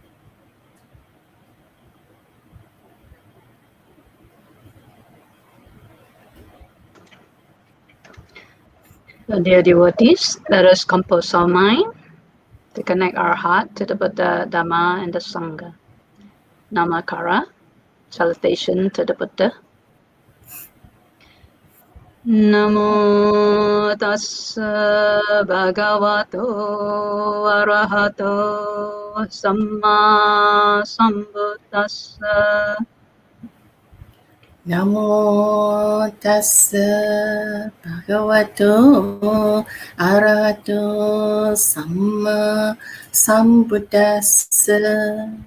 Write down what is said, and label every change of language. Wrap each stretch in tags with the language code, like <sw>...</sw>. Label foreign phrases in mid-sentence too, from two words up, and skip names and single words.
<en>So dear devotees, let us compose our mind to connect our heart to the Buddha, Dhamma, and the Sangha. Namakara, salutation to the Buddha.</en> <pi>Namo tassa bhagavato arahato samma sambuddhassa. Namo tassa bhagavato arahato samma sambuddhassa.</pi>